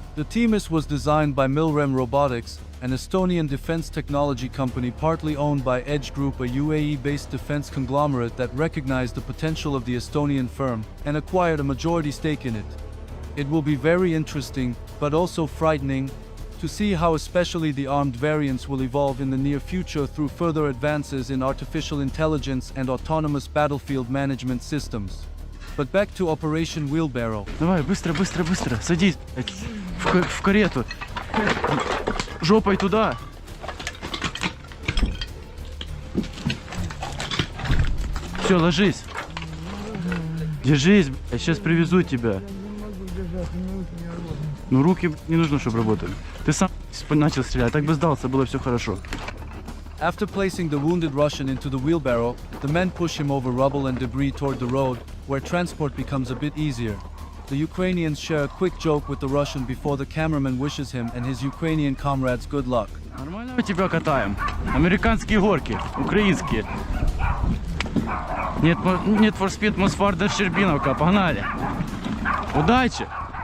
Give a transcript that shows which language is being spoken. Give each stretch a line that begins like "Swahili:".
English: The Toretsk was designed by Milrem Robotics, an Estonian defense technology company partly owned by Edge Group, a UAE-based defense conglomerate that recognized the potential of the Estonian firm and acquired a majority stake in it. It will be very interesting, but also frightening, to see how especially the armed variants will evolve in the near future through further advances in artificial intelligence and autonomous battlefield management systems. But back to Operation Wheelbarrow.
Russian: Давай, быстро, быстро, быстро, садись в карету. Жопой туда. Все, ложись. Держись, я сейчас привезу тебя. Ну руки не нужно, чтобы работали. Ты сам начал стрелять, так бы сдался, было все хорошо.
English: After placing the wounded Russian into the wheelbarrow, the men push him over rubble and debris toward the road, where transport becomes a bit easier. The Ukrainians share a quick joke with the Russian before the cameraman wishes him and his Ukrainian comrades good luck.
Russian: Нормально мы тебя катаем. Американские горки, украинские. Нет for Speed, Мосфорда, Щербиновка, погнали. Удачи!